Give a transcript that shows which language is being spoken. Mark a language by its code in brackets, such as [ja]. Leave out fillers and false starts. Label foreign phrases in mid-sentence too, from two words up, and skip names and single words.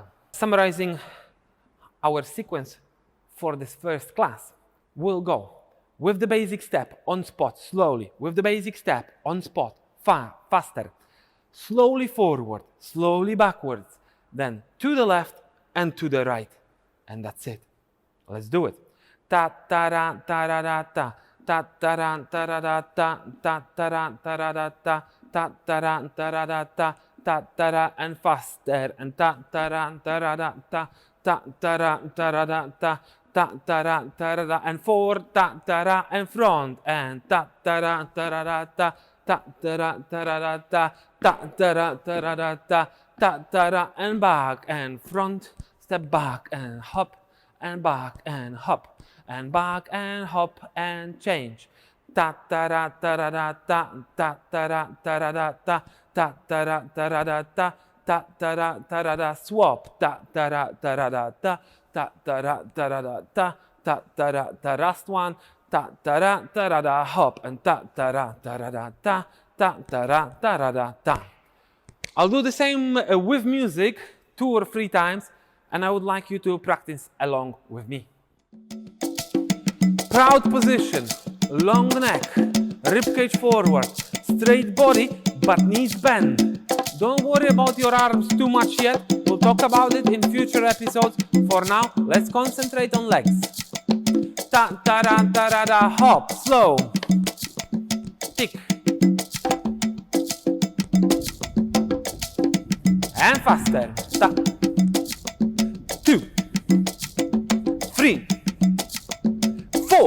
[en] Summarizing our sequence for this first class, we'll go with the basic step on spot, slowly, with the basic step on spot, faster, slowly forward, slowly backwards, then to the left and to the right. And that's it. Let's do it. Ta ta ra ta ra ra ta. Ta ta ra ta ra ra ta. Ta ta ra ta ra ra ta. Ta ta ra ta ra ra ta. Ta ta ra and faster and ta ta ra ta ra ra ta. Ta ta ra ta ra ra ta. Ta ta ra ta ra ra and forward. Ta ta ra and front and ta ta ra ta ra ra ta. Ta ta ra ta ra ra ta. Ta ta ra ta ra ra ta. Ta ta ra and back and front. Step back and hop and back and hop and back and hop and change. Ta ta ra ta ra ra ta. Ta ta ra ta ra ra ta. Ta ta ra ta ra ra ta. Ta ta ra ta ra ra swap. Ta ta ra ta ra ra ta. Ta ta ra ta ra ra ta. Ta ta ra ta last one. Ta ta ra ta ra ra hop and ta ta ra ta ra ra ta. Ta ta ra ta ra ra ta. I'll do the same with music 2 or 3 times, and I would like you to practice along with me. Proud position, long neck, ribcage forward, straight body, but knees bend. Don't worry about your arms too much yet. We'll talk about it in future episodes. For now, let's concentrate on legs. Ta ta ra ta ra ra, hop, slow, tick, and faster. Ta. 2, 3,